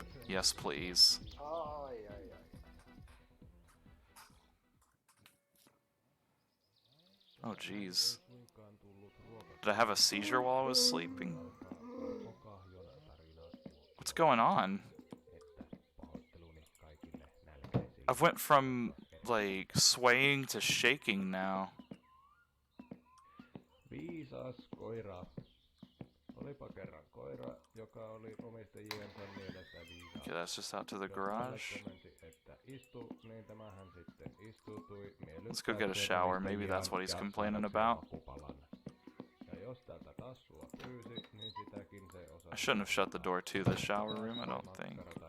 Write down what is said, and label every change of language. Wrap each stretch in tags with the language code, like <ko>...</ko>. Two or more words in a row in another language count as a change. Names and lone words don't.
<en>Yes, please. Oh, jeez. Did I have a seizure while I was sleeping? What's going on? I've went from, like, swaying to shaking now.</en> <fi>Viisas koira. Olipa kerran koira, joka oli omistajiensa mielestä viisas.</fi> <en>Okay, that's just out to the garage. Let's go get a shower. Maybe that's what he's complaining about. I shouldn't have shut the door to the shower room, I don't think.</en>